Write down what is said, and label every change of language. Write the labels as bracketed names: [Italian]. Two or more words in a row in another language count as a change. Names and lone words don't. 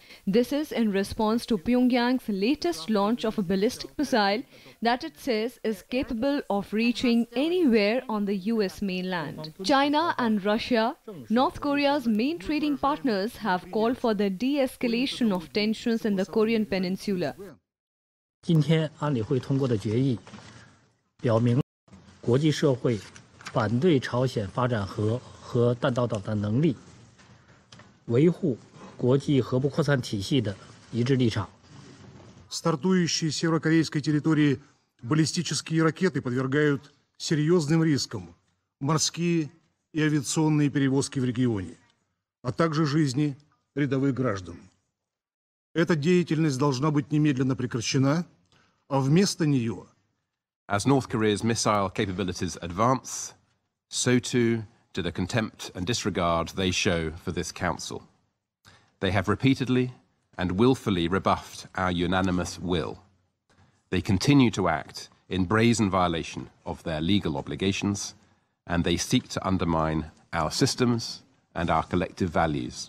[English] This is in response to Pyongyang's latest launch of a ballistic missile that it says is capable of reaching anywhere on the US mainland. China and Russia, North Korea's main trading partners, have called for the de-escalation of tensions in the Korean peninsula. [Chinese] 今天安理会通过的决议，表明国际社会反对朝鲜发展核和弹道导弹能力，维护国际核不扩散体系的一致立场。 [Russian] Стартующие с северокорейской территории баллистические ракеты подвергают серьезным рискам морские и авиационные перевозки в регионе, а также жизни рядовых граждан. Эта деятельность должна быть немедленно прекращена, а вместо нее... [English] As North Korea's missile capabilities advance, so too do the contempt and disregard they show for this Council. They have repeatedly and willfully rebuffed our unanimous will. They continue to act in brazen violation of their legal obligations, and they seek to undermine our systems and our collective values.